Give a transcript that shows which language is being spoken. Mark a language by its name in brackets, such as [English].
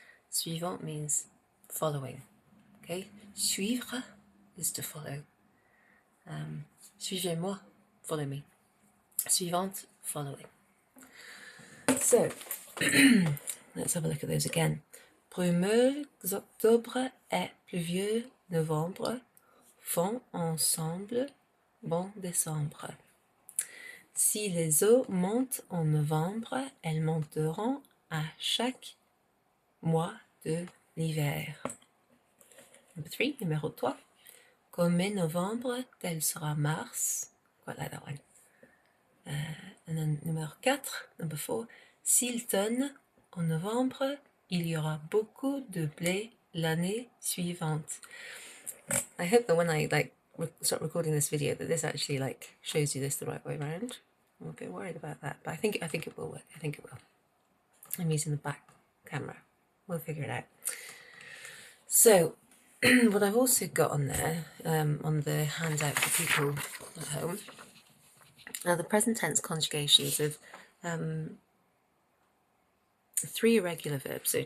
[English] Suivante means following. Okay? Suivre is to follow. [French] Suivez-moi, [English] follow me. Suivante, following. So, let's have a look at those again. [French] Brumeux octobre et pluvieux novembre font ensemble bon décembre. Si les eaux montent en novembre, elles monteront à chaque mois de l'hiver. [English] Number 3, [French] numéro 3. Comme est novembre, tel sera mars. [English] Quite like that one. And then [French] numéro 4, [English] number 4. [French] S'il tonne en novembre, Il y aura beaucoup de blé l'année suivante. [English] I hope that when I start recording this video that this actually shows you this the right way around. I'm a bit worried about that, but I think it will work. I think it will. I'm using the back camera. We'll figure it out. So what I've also got on there, on the handout for people at home, are the present tense conjugations of 3 irregular verbs.